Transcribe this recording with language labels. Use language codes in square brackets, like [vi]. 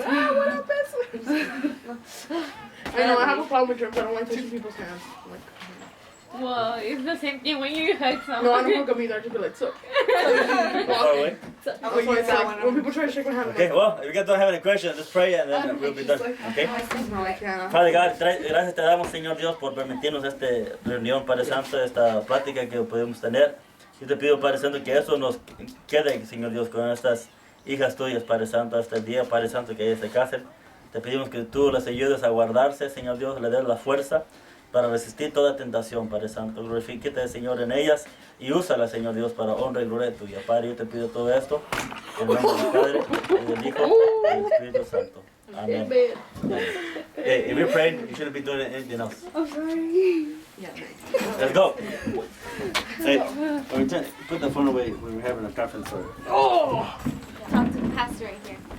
[en] Ah, what up, best I know, I have a problem with germs. I don't like touching people's hands. I'm like, Well, it's the same thing when you hug someone. no, I don't hug them either. I just be like, so. Far away? Oh, yeah, it's like, when people try to shake my hand, I'm Okay, like, well, if you guys don't have any questions, let's pray and then we'll be done. Okay? yeah. [es] Padre God, gracias te damos, Señor Dios, por permitirnos esta reunión, Padre Santo, esta plática que pudimos tener. Yo te pido, Padre Santo, que eso nos quede, Señor Dios, con estas hijas tuyas, Padre Santo, hasta el día, Padre Santo, que ellas se casen. Te pedimos que tú las ayudes a guardarse, Señor Dios, le des la fuerza para resistir toda tentación, Padre Santo. Glorifíquete, Señor, en ellas y úsala, Señor Dios, para honra y gloria tuya. Padre, yo te pido todo esto en el nombre del Padre, y del Hijo y del Espíritu Santo. Amén. [en] Hey, if you're praying, you shouldn't be doing anything else. I'm sorry. Let's go. Hey, put the phone away. We were having a conference. Oh! Talk to the pastor right here.